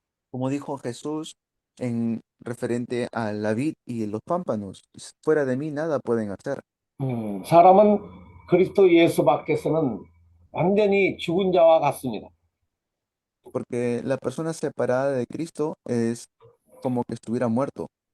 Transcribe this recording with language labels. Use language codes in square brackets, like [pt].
[es] Como dijo Jesús en referente a la vid y los pámpanos, fuera de mí nada pueden hacer. [ko] 사람은 그리스도 예수 밖에서는 완전히 죽은 자와 같습니다. [es] Porque la persona separada de Cristo es como que estuviera muerto.